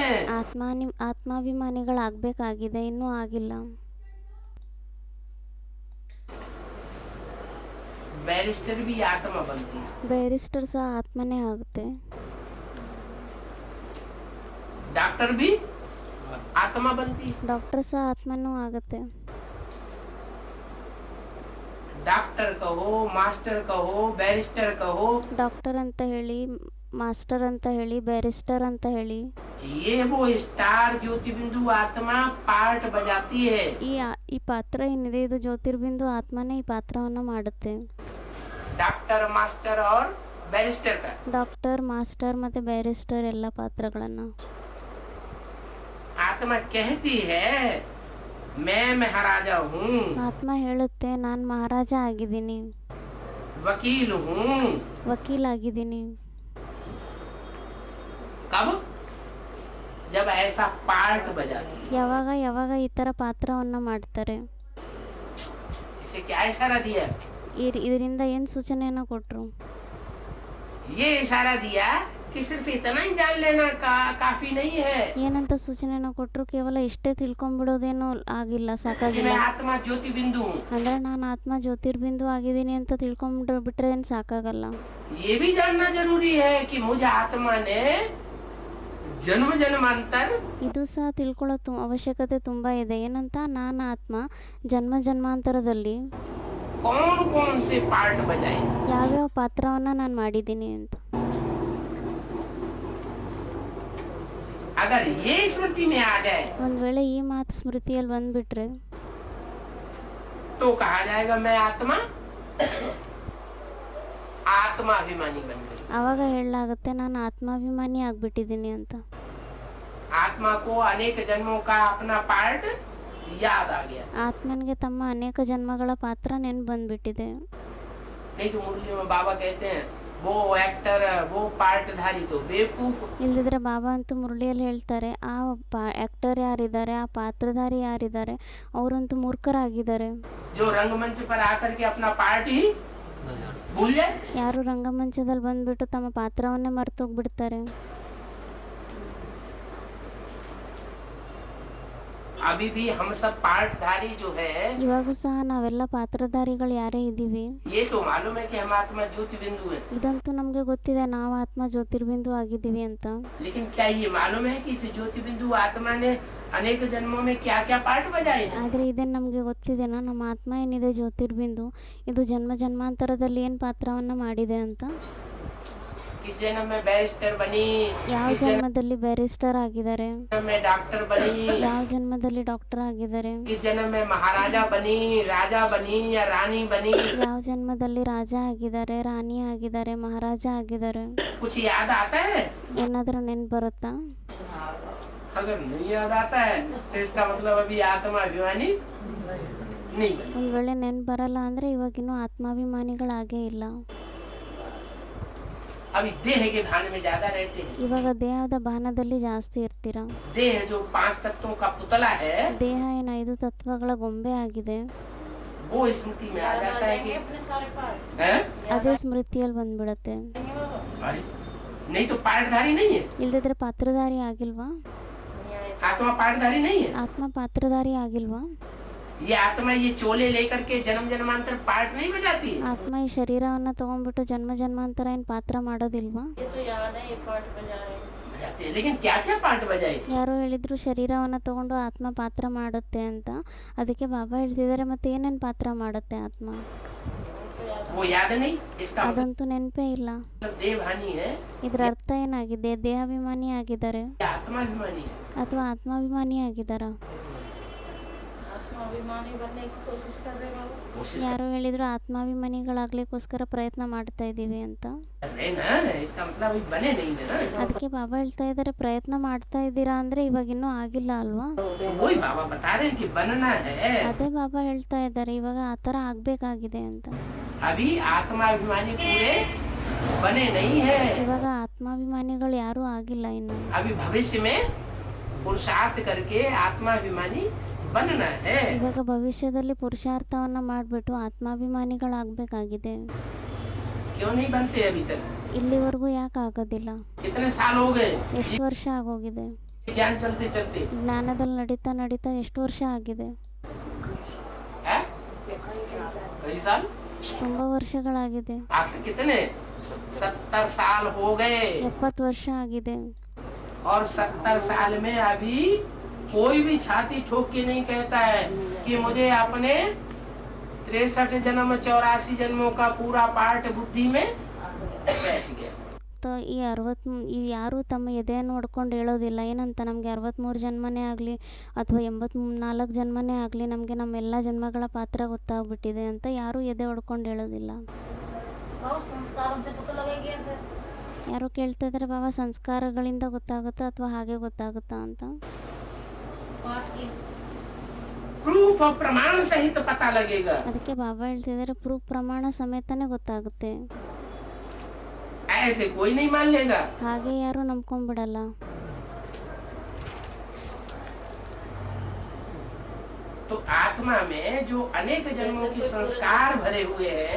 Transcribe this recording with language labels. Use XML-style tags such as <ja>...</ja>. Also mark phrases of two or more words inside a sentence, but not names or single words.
<kn>ಆತ್ಮಾಭಿಮಾನಿಗಳಾಗಬೇಕಾಗಿದೆ, ಇನ್ನೂ ಆಗಿಲ್ಲ.</kn> <hi>बैरिस्टर भी आत्मा बनती है,</hi> <kn>ಬ್ಯಾರಿಸ್ಟರ್ ಸಹ ಆತ್ಮನೇ ಆಗುತ್ತೆ.</kn> <hi>डॉक्टर भी आत्मा बनती है।</hi> <kn>ಡಾಕ್ಟರ್ ಸಹ ಆತ್ಮನೂ ಆಗುತ್ತೆ.</kn> <hi>डॉक्टर कहो, मास्टर कहो, बैरिस्टर कहो,</hi> <kn>ಡಾಕ್ಟರ್ ಅಂತ ಹೇಳಿ, ಮಾಸ್ಟರ್ ಅಂತ ಹೇಳಿ, ಬ್ಯಾರಿಸ್ಟರ್ ಅಂತ ಹೇಳಿ,</kn> <hi>ये वो स्टार ज्योति बिंदु आत्मा पार्ट बजाती है।</hi> <kn>ಈ ಪಾತ್ರ ಏನಿದೆ ಇದು ಜ್ಯೋತಿರ್ಬಿಂದು ಆತ್ಮನೇ ಈ ಪಾತ್ರವನ್ನು ಮಾಡುತ್ತೆ.</kn> <hi>डॉक्टर, मास्टर और बैरिस्टर का।</hi> <kn>ಡಾಕ್ಟರ್, ಮಾಸ್ಟರ್ ಮತ್ತು ಬ್ಯಾರಿಸ್ಟರ್ ಎಲ್ಲ ಪಾತ್ರಗಳನ್ನು</kn> <hi>आत्मा कहती है मैं महाराजा हूँ,</hi> <kn>ಆತ್ಮ ಹೇಳುತ್ತೆ ನಾನು ಮಹಾರಾಜ ಆಗಿದ್ದೀನಿ,</kn> <hi>वकील हूँ।</hi> <kn>ವಕೀಲಾಗಿದ್ದೀನಿ.</kn> <hi>कब? जब ऐसा पार्ट बजाती है।</hi> <kn>ಯಾವಾಗ ಯಾವಾಗ ಈ ಥರ ಪಾತ್ರವನ್ನು ಮಾಡ್ತಾರೆ.</kn> <hi>इसे क्या इशारा दिया?</hi> <kn>ಇದರಿಂದ ಏನು ಸೂಚನೆಯನ್ನು ಕೊಟ್ಟರು?</kn> <hi>ये इशारा दिया कि सिर्फ इतना ही जान लेना काफी नहीं है</hi> <kn>ಏನಂತ ಸೂಚನೆಯನ್ನು ಕೊಟ್ಟರು? ಕೇವಲ ಇಷ್ಟೇ ತಿಳ್ಕೊಂಡ್ಬಿಡೋದೇನೋ ಆಗಿಲ್ಲ,</kn> <hi>कि</hi> <kn>ಸಾಕಾಗಿಲ್ಲ.</kn> <hi>मैं आत्मा ज्योति बिंदु हूँ।</hi> <kn>ಅಂದ್ರೆ ನಾನು ಆತ್ಮ ಜ್ಯೋತಿರ್ಬಿಂದು ಆಗಿದ್ದೀನಿ ಅಂತ ತಿಳ್ಕೊಂಡ್ಬಿಟ್ರೆ ಏನು ಸಾಕಾಗಲ್ಲ.</kn> <hi>ये भी जानना जरूरी है कि मुझे आत्मा ने जन्म जन्मांतर</hi> <kn>ಇದು ಸಹ ತಿಳ್ಕೊಳ್ಳೋ ಅವಶ್ಯಕತೆ ತುಂಬ ಇದೆ. ಏನಂತ? ನಾನು ಆತ್ಮ ಜನ್ಮ ಜನ್ಮಾಂತರದಲ್ಲಿ</kn> <hi>कौन कौन से पार्ट बजाए।</hi> <kn>ಯಾವ್ಯಾವ ಪಾತ್ರವನ್ನು ನಾನು ಮಾಡಿದ್ದೀನಿ ಅಂತ.</kn> <hi>अगर ये स्मृति में आ जाए</hi> <kn>ಒಂದು ವೇಳೆ ಈ ಮಾತು ಸ್ಮೃತಿಯಲ್ಲಿ ಬಂದ್ಬಿಟ್ರೆ</kn> <hi>तो कहा जाएगा मैं आत्मा आत्माभिमानी बन गई।</hi> <kn>ಆವಾಗ ಹೇಳಲಾಗುತ್ತೆ ನಾನು ಆತ್ಮಾಭಿಮಾನಿ ಆಗ್ಬಿಟ್ಟಿದ್ದೀನಿ ಅಂತ.</kn> <hi>आत्मा को अनेक जन्मों का अपना पार्ट याद आ गया।</hi> <kn>ಆತ್ಮನಿಗೆ ತಮ್ಮ ಅನೇಕ ಜನ್ಮಗಳ ಪಾತ್ರ ನೆನ್ಪು ಬಂದ್ಬಿಟ್ಟಿದೆ.</kn> <hi>नहीं तो मुरली में बाबा कहते हैं वो एक्टर, वो पार्टधारी तो बेवकूफ।</hi> <kn>ಇಲ್ಲದಿದ್ರೆ ಬಾಬಾ ಅಂತೂ ಮುರಳಿಯಲ್ಲಿ ಹೇಳ್ತಾರೆ, ಆ ಆ್ಯಕ್ಟರ್ ಯಾರಿದ್ದಾರೆ, ಆ ಪಾತ್ರಧಾರಿ ಯಾರಿದ್ದಾರೆ, ಅವರಂತೂ ಮೂರ್ಖರಾಗಿದ್ದಾರೆ.</kn> <hi>जो रंगमंच पर आकर के अपना पार्ट ही भूल जाए।</hi> <kn>ಯಾರು ರಂಗಮಂಚದಲ್ಲಿ ಬಂದ್ಬಿಟ್ಟು ತಮ್ಮ ಪಾತ್ರವನ್ನೇ ಮರ್ತೋಗ್ಬಿಡ್ತಾರೆ.</kn> <hi>अभी भी हम सब पार्टधारी जो है,</hi> <kn>ಇವಾಗೂ ಸಹ ನಾವೆಲ್ಲ ಪಾತ್ರಧಾರಿಗಳು ಯಾರೇ ಇದ್ದೀವಿ.</kn> <hi>ये तो मालूम है कि हम आत्मा ज्योति बिंदु है।</hi> <kn>ಇದಂತೂ ನಮಗೆ ಗೊತ್ತಿದೆ, ನಾವು ಆತ್ಮ ಜ್ಯೋತಿರ್ಬಿಂದು ಆಗಿದ್ದೀವಿ ಅಂತ.</kn> <hi>लेकिन क्या ये मालूम है कि इस ज्योति बिंदु आत्मा ने अनेक जन्मों में क्या क्या पार्ट बजाए हैं?</hi> <kn>ಆದರೆ ಇದೇನು ನಮಗೆ ಗೊತ್ತಿದೆನಾ, ನಮ್ಮ ಆತ್ಮ ಏನಿದೆ ಜ್ಯೋತಿರ್ಬಿಂದು ಇದು ಜನ್ಮ ಜನ್ಮಾಂತರದಲ್ಲಿ ಏನು ಪಾತ್ರವನ್ನು ಮಾಡಿದೆ ಅಂತ.</kn> <hi>किस जन्म में बैरिस्टर बनी,</hi> <kn>ಯಾವ</kn> <hi>किस जन्म</hi> <kn>ಜನ್ಮದಲ್ಲಿ ಬ್ಯಾರಿಸ್ಟರ್ ಆಗಿದ್ದಾರೆ,</kn> <hi>में डॉक्टर बनी,</hi> <kn>ಯಾವ ಜನ್ಮದಲ್ಲಿ ಡಾಕ್ಟರ್ ಆಗಿದ್ದಾರೆ,</kn> <hi>किस जन्म में महाराजा बनी, राजा बनी या रानी बनी।</hi> <kn>ಯಾವ ಜನ್ಮದಲ್ಲಿ ರಾಜ ಆಗಿದ್ದಾರೆ, ರಾಣಿ ಆಗಿದ್ದಾರೆ, ಮಹಾರಾಜ ಆಗಿದ್ದಾರೆ.</kn> <hi>कुछ याद आता है?</hi> <kn>ಏನಾದರೂ ನೆನ್ಪು ಬರುತ್ತಾ?</kn> <hi>अगर नहीं याद आता है तो इसका मतलब अभी आत्मा अभिमानी नहीं बनी।</hi> <kn>ಒಂದು ವೇಳೆ ನೆನ್ಪು ಬರಲ್ಲ ಅಂದರೆ ಇವಾಗಿನ್ನೂ ಆತ್ಮಾಭಿಮಾನಿಗಳಾಗೇ ಇಲ್ಲ.</kn> <hi>अभी देह के भान में ज्यादा रहते हैं।</hi> <kn>ಇವಾಗ ದೇಹದ ಭಾನದಲ್ಲಿ ಜಾಸ್ತಿ ಇರ್ತೀರಾ.</kn> <hi>देह जो 5 तत्वों का पुतला है,</hi> <kn>ದೇಹ ಏನು 5 ತತ್ವಗಳ ಗೊಂಬೆ ಆಗಿದೆ,</kn> <hi>वो स्मृति में आ जाता है कि हैं?</hi> <kn>ಅದೇ ಸ್ಮೃತಿಯಲ್ಲಿ ಬಂದ್ಬಿಡತ್ತೆ.</kn> <hi>अरे नहीं तो पार्टधारी नहीं है,</hi> <kn>ಇಲ್ದಿದ್ರೆ ಪಾತ್ರಧಾರಿ ಆಗಿಲ್ವಾ?</kn> <hi>आत्मा पार्टधारी नहीं है।</hi> <kn>ಆತ್ಮ ಪಾತ್ರಧಾರಿ ಆಗಿಲ್ವಾ?</kn> <hi>ये आत्मा ये चोले लेकर के जन्म जन्मांतर पार्ट नहीं बजाती है।</hi> <kn>ಆತ್ಮ ಈ ಶರೀರವನ್ನು ತಗೊಂಡ್ಬಿಟ್ಟು ಜನ್ಮ ಜನ್ಮಾಂತರ ಏನು ಪಾತ್ರ ಮಾಡೋದಿಲ್ವಾ?</kn> <hi>बजाते हैं, लेकिन क्या क्या पार्ट बजाए?</hi> <kn>ಯಾರೋ ಹೇಳಿದ್ರು ಶರೀರವನ್ನು ತಗೊಂಡು ಆತ್ಮ ಪಾತ್ರ ಮಾಡುತ್ತೆ ಅಂತ. ಅದಕ್ಕೆ ಬಾಬಾ ಹೇಳ್ತಿದ್ದಾರೆ, ಮತ್ತೆ ಏನೇನು ಪಾತ್ರ ಮಾಡುತ್ತೆ ಆತ್ಮ?</kn> <hi>वो याद नहीं। इसका</hi> <kn>ಅದಂತೂ ನೆನಪೇ ಇಲ್ಲ.</kn> <hi>मतलब देवहानी है,</hi> <kn>ಇದರ ಅರ್ಥ ಏನಾಗಿದೆ? ದೇಹಾಭಿಮಾನಿ ಆಗಿದ್ದಾರೆ</kn> <hi>या आत्माभिमानी है।</hi> <kn>ಅಥವಾ ಆತ್ಮಾಭಿಮಾನಿ ಆಗಿದ್ದಾರಾ?</kn> <hi>आत्माभिमानी बनने की कोशिश कर रहे बाबू। कोशिश</hi> <kn>ಯಾರೋ ಹೇಳಿದ್ರು ಆತ್ಮಾಭಿಮಾನಿಗಳಾಗ್ಲಿಕ್ಕೋಸ್ಕರ ಪ್ರಯತ್ನ ಮಾಡ್ತಾ ಇದ್ದೀವಿ ಅಂತ.</kn> <hi>कर रहे हैं ना, इसका मतलब अभी बने नहीं है ना।</hi> <kn>ಅದಕ್ಕೆ ಬಾಬಾ ಹೇಳ್ತಾ ಇದ್ದಾರೆ ಪ್ರಯತ್ನ ಮಾಡ್ತಾ ಇದ್ದೀರಾ ಅಂದರೆ ಇವಾಗ ಇನ್ನೂ ಆಗಿಲ್ಲ ಅಲ್ವಾ.</kn> <hi>वही बाबा बता रहे हैं कि बनना है।</hi> <kn>ಅದೇ ಬಾಬಾ ಹೇಳ್ತಾ ಇದ್ದಾರೆ ಇವಾಗ ಆ ಥರ ಆಗಬೇಕಾಗಿದೆ ಅಂತ.</kn> <hi>अभी आत्माभिमानी पूरे बने नहीं है।</hi> <kn>ಇವಾಗ ಆತ್ಮಾಭಿಮಾನಿಗಳು ಯಾರೂ ಆಗಿಲ್ಲ ಇನ್ನು.</kn> <hi>अभी भविष्य में पुरुषार्थ करके आत्माभिमानी बनना है।</hi> <kn>ಇವಾಗ ಭವಿಷ್ಯದಲ್ಲಿ ಪುರುಷಾರ್ಥವನ್ನ ಮಾಡಿಬಿಟ್ಟು ಆತ್ಮಾಭಿಮಾನಿಗಳಾಗಬೇಕಾಗಿದೆ.</kn> <hi>क्यों नहीं बनते अभी तक?</hi> <kn>ಇಲ್ಲಿವರೆಗೂ ಯಾಕೆ ಆಗೋದಿಲ್ಲ?</kn> <hi>कितने साल हो गए</hi> <kn>ಎಷ್ಟು ವರ್ಷ ಆಗೋಗಿದೆ?</kn> <hi>ज्ञान चलते चलते?</hi> <kn>ಜ್ಞಾನದಲ್ಲಿ ನಡೀತಾ ನಡೀತಾ ಎಷ್ಟು ವರ್ಷ ಆಗಿದೆ?</kn> <hi>है? कई साल?</hi> <kn>ತುಂಬ ವರ್ಷಗಳಾಗಿದೆ.</kn> <hi>आखिर कितने? 70 साल हो गए।</hi> <kn>70 ವರ್ಷ ಆಗಿದೆ.</kn> <hi>और 70 साल में अभी कोई भी छाती ठोक के नहीं कहता है कि मुझे अपने 63 जन्म 84 जन्मों का पूरा पार्ट बुद्धि में बैठ गया।</hi> <kn>ಈ ಯಾರೂ ತಮ್ಮ ಎದೆಯನ್ನು ಹೊಡ್ಕೊಂಡು ಹೇಳೋದಿಲ್ಲ ಏನಂತ ನಮಗೆ 63 ಜನ್ಮನೇ ಆಗಲಿ ಅಥವಾ 84 ಜನ್ಮನೇ ಆಗಲಿ ನಮಗೆ ನಮ್ಮೆಲ್ಲ ಜನ್ಮಗಳ ಪಾತ್ರ ಗೊತ್ತಾಗ್ಬಿಟ್ಟಿದೆ ಅಂತ ಯಾರೂ ಎದೆ ಹೊಡ್ಕೊಂಡು ಹೇಳೋದಿಲ್ಲ.</kn> <hi>बाबू संस्कारों से पता लगेगा सर।</hi> <kn>ಯಾರೋ ಕೇಳ್ತಾ ಇದ್ದಾರೆ ಬಾಬಾ ಸಂಸ್ಕಾರಗಳಿಂದ ಗೊತ್ತಾಗುತ್ತಾ ಅಥವಾ ಹಾಗೆ ಗೊತ್ತಾಗುತ್ತಾ ಅಂತ.</kn> <hi>पाठ की प्रूफ और प्रमाण सहित पता लगेगा।</hi> <kn>ಅದಕ್ಕೆ ಬಾಬಾ ಹೇಳ್ತಿದ್ದಾರೆ ಪ್ರೂಫ್ ಪ್ರಮಾಣ ಸಮೇತನೇ ಗೊತ್ತಾಗುತ್ತೆ.</kn> <hi>ऐसे कोई नहीं मान लेगा।</hi> <kn>ಹಾಗೆ ಯಾರೂ ನಂಬ್ಕೊಂಡ್ಬಿಡಲ್ಲ.</kn> <hi>तो आत्मा में जो अनेक जन्मों के संस्कार भरे हुए हैं,</hi>